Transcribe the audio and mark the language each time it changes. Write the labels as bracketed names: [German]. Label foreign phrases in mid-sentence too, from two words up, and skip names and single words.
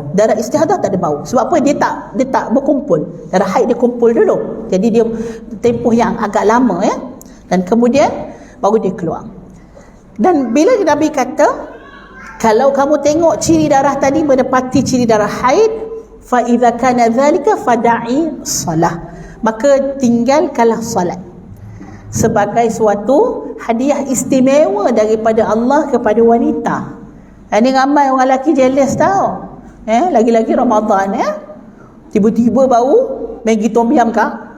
[Malay] Darah istihadah tak ada bau. Sebab apa? Dia tak berkumpul. Darah haid dia kumpul dulu. Jadi dia tempoh yang agak lama ya. Dan kemudian baru dia keluar. Dan bila Nabi kata, kalau kamu tengok ciri darah tadi menepati ciri darah haid, [Arabic] fa idza kana dzalika fada'i salah. [Malay] Maka tinggalkanlah solat. Sebagai suatu hadiah istimewa daripada Allah kepada wanita. Ini ramai orang lelaki jealous tau. Lagi-lagi Ramadan tiba-tiba bau Maggi tom yum kah?